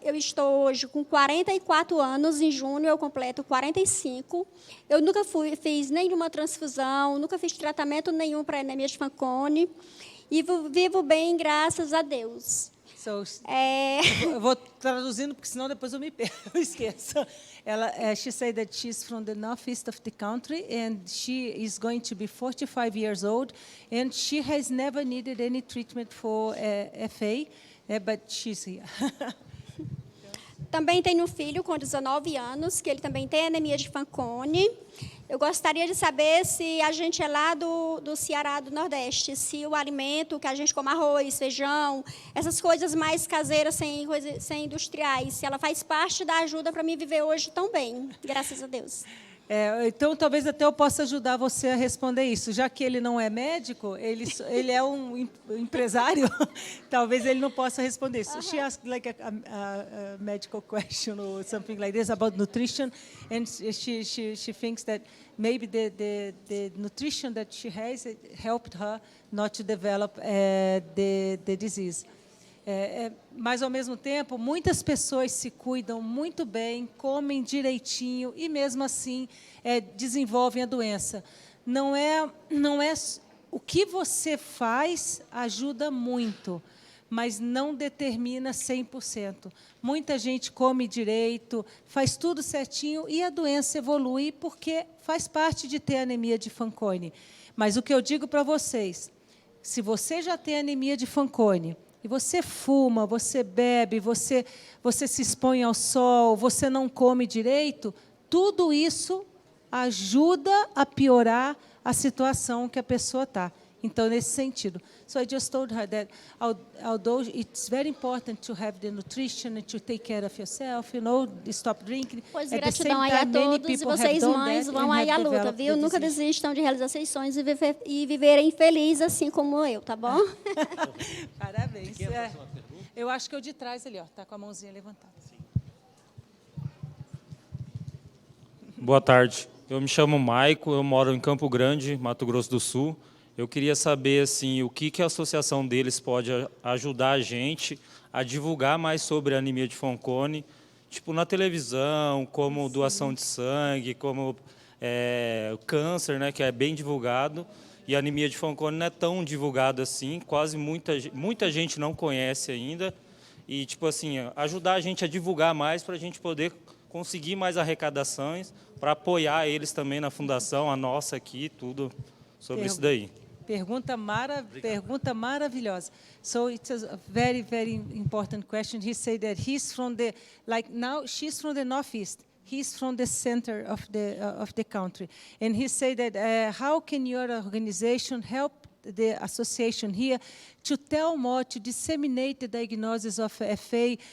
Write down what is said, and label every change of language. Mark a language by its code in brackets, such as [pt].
[pt] Eu estou hoje com 44 anos, em junho eu completo 45. Eu nunca fiz nenhuma transfusão, nunca fiz tratamento nenhum para anemia de Fanconi e vivo bem, graças a Deus. Eu vou traduzindo, porque senão depois eu esqueço. [en] She said that she's from the northeast of the country, and she is going to be 45 years old, and she has never needed any treatment for FA, but she's here. [pt] também tenho um filho com 19 anos, que ele também tem anemia de Fanconi. Eu gostaria de saber se a gente é lá do Ceará, do Nordeste, se o alimento que a gente come, arroz, feijão, essas coisas mais caseiras, sem industriais, se ela faz parte da ajuda para mim viver hoje tão bem, graças a Deus. Então, talvez até eu possa ajudar você a responder isso. Já que ele não é médico, ele é um empresário, talvez ele não possa responder isso. [en] She asked like a medical question or something like this about nutrition, and she thinks that maybe the nutrition that she has helped her not to develop the disease. [pt] Mas, ao mesmo tempo, muitas pessoas se cuidam muito bem, comem direitinho e, mesmo assim, desenvolvem a doença. Não é o que você faz ajuda muito, mas não determina 100%. Muita gente come direito, faz tudo certinho e a doença evolui porque faz parte de ter anemia de Fanconi. Mas o que eu digo para vocês, se você já tem anemia de Fanconi, e você fuma, você bebe, você se expõe ao sol, você não come direito, tudo isso ajuda a piorar a situação que a pessoa está. Então, nesse sentido. [en] So I just told her that although it's very important to have the nutrition and to take care of yourself, stop drinking. [pt] Pois gratidão aí a todos e vocês mães vão aí à luta, viu? Nunca desistam de realizar seus sonhos e viverem felizes assim como eu, tá bom? Parabéns. Eu acho que é o de trás ali, ó, tá com a mãozinha levantada. Boa tarde. Eu me chamo Maico, eu moro em Campo Grande, Mato Grosso do Sul. Eu queria saber assim, o que a associação deles pode ajudar a gente a divulgar mais sobre a anemia de Fanconi, tipo na televisão, como doação de sangue, como câncer, né, que é bem divulgado, e a anemia de Fanconi não é tão divulgada assim, quase muita gente não conhece ainda, e tipo assim, ajudar a gente a divulgar mais para a gente poder conseguir mais arrecadações, para apoiar eles também na fundação, a nossa aqui, tudo sobre isso daí. Pergunta maravilhosa. [en] So it's a very, very important question. He said that he's from now she's from the Northeast. He's from the center of the country. And he said that how can your organization help the association here to tell more, to disseminate the diagnosis of FA?